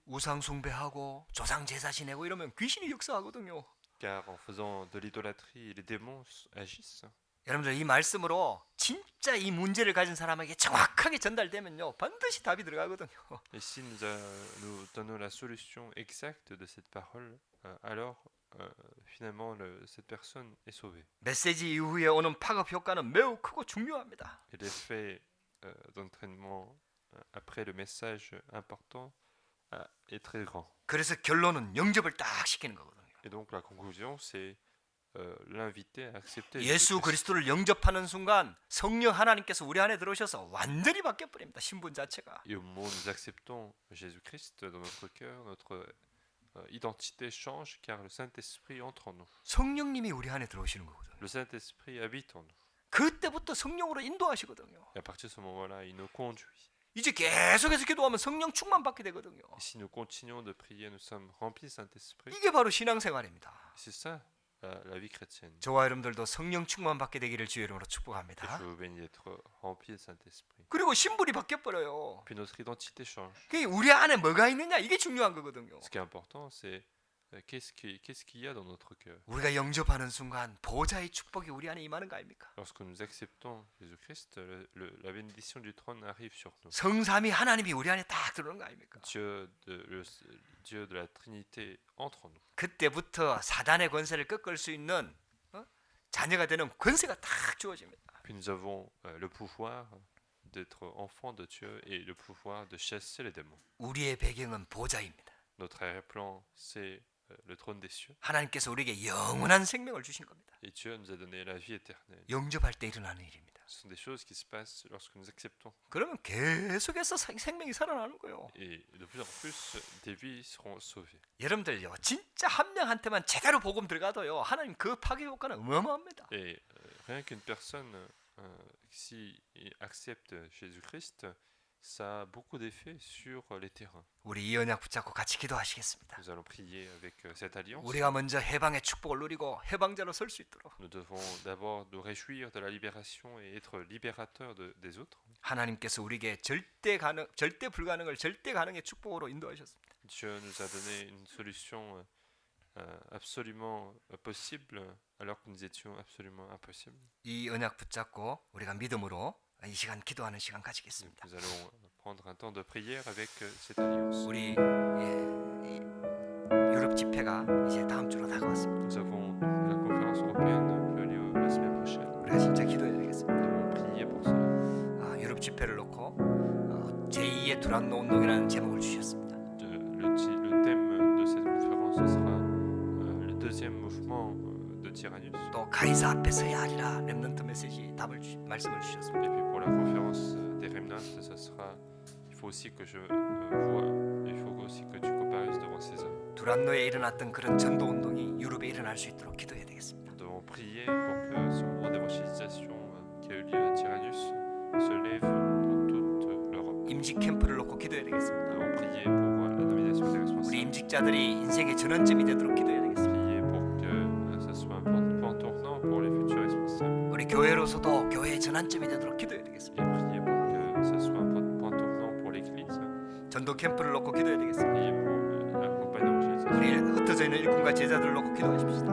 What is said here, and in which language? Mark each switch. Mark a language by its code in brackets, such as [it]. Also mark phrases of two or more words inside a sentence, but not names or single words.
[ko] 우상 숭배하고 조상 제사 지내고 이러면 귀신이 역사하거든요. [fr] Car en faisant de l'idolâtrie, les démons agissent. [ko] 여러분들 이 말씀으로 진짜 이 문제를 가진 사람에게 정확하게 전달되면요 반드시 답이 들어가거든요. [fr] Et si nous donnons la solution exacte de cette parole, alors finalement cette personne est sauvée. [ko] 메시지 이후에 오는 파급 효과는 매우 크고 중요합니다. [fr] Et l'effet d'entraînement après le message important est très grand. [ko] 그래서 결론은 영접을 딱 시키는 거거든요. [fr] Et donc la conclusion, c'est l'inviter à accepter [ko] 예수 그리스도를 영접하는 순간 성령 하나님께서 우리 안에 들어오셔서 완전히 바뀌어 버립니다. 신분 자체가. [fr] Et au moment où nous acceptons Jésus-Christ dans notre cœur, notre identité change car le Saint-Esprit entre en nous. [ko] 성령님이 우리 안에 들어오시는 거거든요. [fr] Le Saint-Esprit habite en nous. [ko] 그때부터 성령으로 인도하시거든요. [fr] Et à partir de ce moment-là, il nous conduit. [ko] 이제 계속해서 기도하면 성령 충만 받게 되거든요. [fr] Et si nous continuons de prier, nous sommes remplis du Saint-Esprit. [ko] 이게 바로 신앙생활입니다. [fr] C'est ça la vie chrétienne. [ko] 저와 여러분들도 성령 충만 받게 되기를 주의 이름으로 축복합니다. [fr] Je vous bénis d'être remplis du Saint-Esprit. [ko] 그리고 신분이 바뀌어 버려요. [fr] Puis notre identité change. [ko] 그게 우리 안에 뭐가 있느냐 이게 중요한 거거든요. [fr] Ce qui est important, c'est qu'est-ce qu'il y a dans notre cœur. [ko] 우리가 영접하는 순간 보좌의 축복이 우리 안에 임하는 거 아닙니까? [fr] Lorsque nous acceptons Jésus-Christ, la bénédiction du trône arrive sur nous. [ko] 성삼위 하나님이 우리 안에 딱 들어오는 거 아닙니까? [fr] Dieu de la Trinité entre en nous. [ko] 그때부터 사단의 권세를 꺾을 수 있는 자녀가 되는 권세가 딱 주어집니다. [fr] Puis nous avons le pouvoir d'être enfants de Dieu et le pouvoir de chasser les démons. [ko] 우리의 배경은 보좌입니다. [fr] Notre arrière-plan, c'est le trône des cieux. [ko] 하나님께서 우리에게 영원한 생명을 주신 겁니다. [fr] Et Dieu nous a donné la vie éternelle. [ko] 영접할 때 일어나는 일입니다. [fr] Ce sont des choses qui se passent lorsque nous acceptons. [ko] 그러면 계속해서 생명이 살아나는 거예요. [fr] Et de plus en plus, des vies seront sauvées. [ko] 여러분들요, 진짜 한 명한테만 제대로 복음 들어가도요, 하나님 그 파괴 효과는 어마어마합니다. [fr] Et rien qu'une personne, si accepte Jésus-Christ, ça a beaucoup d'effets sur les terrains. [ko] 우리 이 언약 붙잡고 같이 기도하시겠습니다. [fr] Nous allons prier avec cette alliance. [ko] 우리가 먼저 해방의 축복을 누리고 해방자로 설 수 있도록 [fr] Nous devons d'abord nous réjouir de la libération et être libérateurs des autres. [ko] 하나님께서 우리에게 절대 불가능을 절대 가능의 축복으로 인도하셨습니다. [fr] Dieu nous a donné une solution absolument possible alors que nous étions absolument impossibles. [ko] 이 언약 붙잡고 우리가 믿음으로 이 시간 기도하는 시간 가지겠습니다. [fr] Nous allons prendre un temps de prière avec cette alliance. [ko] 우리 유럽 집회가 이제 다음 주로 다가왔습니다. [fr] Nous avons la conférence européenne qui a lieu la semaine prochaine. [ko] 우리가 진짜 기도해야 되겠습니다. [fr] Nous devons prier pour cela. [ko] 유럽 집회를 놓고 제2의 두란노 운동이라는 제목을 주셨습니다. [fr] Le thème de cette conférence ce sera le deuxième mouvement de Tyrannus. [ko] 또 가이사 앞에 서야 하리라 [en] remnant message [ko] 말씀을 주셨습니다. [fr] Et puis pour la conférence des remnants, ça sera il faut aussi que je vois, il faut aussi que tu comparaisses devant César. [ko] 두란노에 일어났던 그런 전도 운동이 유럽에 일어날 수 있도록 기도해야 되겠습니다. [fr] Nous devons prier pour que ce mouvement d'évangélisation qui a eu lieu à Tyrannus se lève pour toute l'Europe. [ko] 임직 캠프를 놓고 기도해야 [fr] Nous [ko] 되겠습니다. [fr] devons prier pour la nomination des [ko] 우리 [fr] responsables. [ko] 임직자들이 인생의 전환점이 되도록 기도해야 되겠습니다. [fr] Prier pour que ça soit un point tournant pour les futurs responsables. [ko] 우리 교회로서도 교회의 전환점이 되도록 기도해야 되겠습니다. [fr] Et prier pour que ça soit un point tournant pour l'Église. [ko] 전도 캠프를 놓고 기도해야 되겠습니다. [fr] Prier pour la campagne d'évangélisation. [ko] 우리 흩어져 있는 일꾼과 제자들을 놓고 기도하십시다.